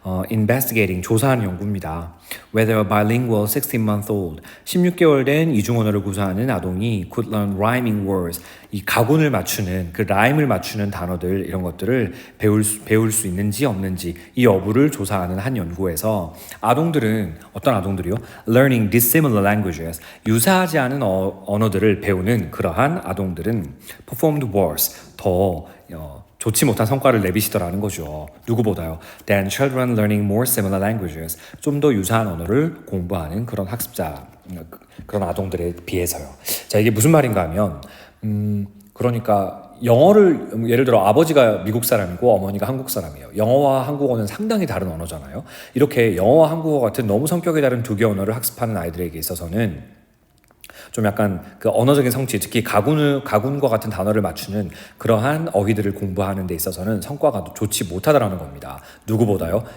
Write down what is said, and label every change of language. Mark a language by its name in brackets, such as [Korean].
[English] Investigating, [Korean] 조사하는 연구입니다. [English] Whether a bilingual 16-month-old, [Korean] 16개월 된 이중 언어를 구사하는 아동이 [English] could learn rhyming words, [Korean] 이 가군을 맞추는, 그 라임을 맞추는 단어들, 이런 것들을 배울 수 있는지 없는지 이 여부를 조사하는 한 연구에서 어떤 아동들이요? [English] Learning dissimilar languages, [Korean] 유사하지 않은 언어들을 배우는 그러한 아동들은 [English] performed worse, [Korean] 더 좋지 못한 성과를 내비시더라는 거죠. 누구보다요. [English] Than children learning more similar languages. [Korean] 좀 더 유사한 언어를 공부하는 그런 학습자, 그런 아동들에 비해서요. 자, 이게 무슨 말인가 하면 그러니까 영어를 예를 들어 아버지가 미국 사람이고 어머니가 한국 사람이에요. 영어와 한국어는 상당히 다른 언어잖아요. 이렇게 영어와 한국어 같은 너무 성격이 다른 두 개 언어를 학습하는 아이들에게 있어서는 좀 약간 그 언어적인 성취, 특히 가군과 같은 단어를 맞추는 그러한 어휘들을 공부하는 데 있어서는 성과가 좋지 못하다라는 겁니다. 누구보다요?